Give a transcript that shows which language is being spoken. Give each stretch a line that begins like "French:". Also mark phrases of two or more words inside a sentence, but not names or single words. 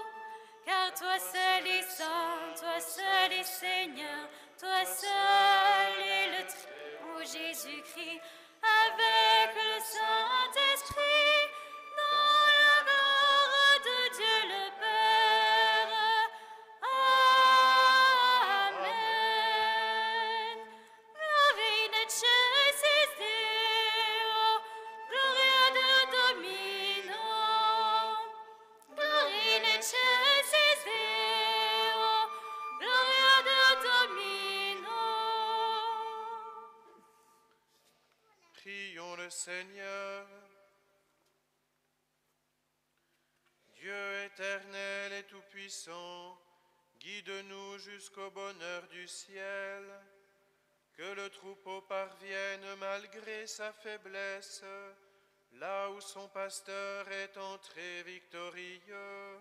French: Car toi seul est saint, toi seul est Seigneur, toi seul est le Très-Haut Jésus-Christ. avec le Saint-Esprit, dans la gloire de Dieu le Père. Amen.
Latin: Gloria in excelsis Deo, gloria Deo Domino. Gloria in excelsis Deo, gloria Deo Domino.
French: Prions le Seigneur. Dieu éternel et tout-puissant, guide-nous jusqu'au bonheur du ciel. Que le troupeau parvienne malgré sa faiblesse, là où son pasteur est entré victorieux.